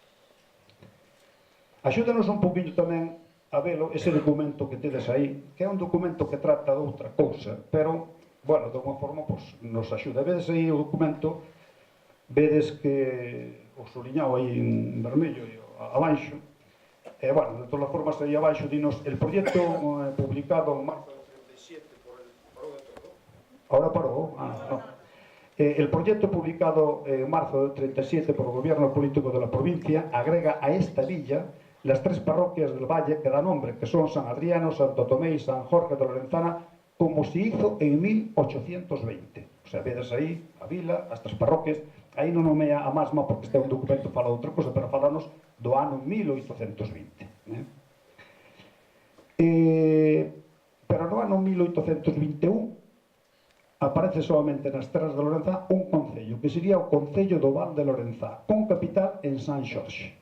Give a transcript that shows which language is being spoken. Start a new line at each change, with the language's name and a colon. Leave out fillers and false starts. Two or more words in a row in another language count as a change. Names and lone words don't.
Galician: Axúdanos un poquinho tamén a velo ese documento que tedes aí, que é un documento que trata de outra cousa, pero, bueno, de alguma forma, nos axuda. Vedes aí o documento, vedes que o soliñado aí en vermello e abaixo, e, bueno, de todas as formas, aí abaixo dinos
Spanish: el proyecto publicado en marzo del 37 por el...
Galician: ¿Parou de todo? Ahora parou? No.
Spanish: El proyecto publicado en marzo del 37 por el gobierno político de la provincia agrega a esta villa las 3 parroquias del valle que da nombre, que son San Adriano, Santo Tomé y San Jorge de Lorenzana, como se hizo en 1820.
Galician: O sea, vedes aí a vila, as 3 parroquias, aí non nomea a Masma porque este é un documento fala de outra cosa, pero falanos do ano 1820. Pero no ano 1821 aparece solamente nas Terras de Lorenzá un concello, que sería o Concello do Val de Lorenzá, con capital en San Xorxe.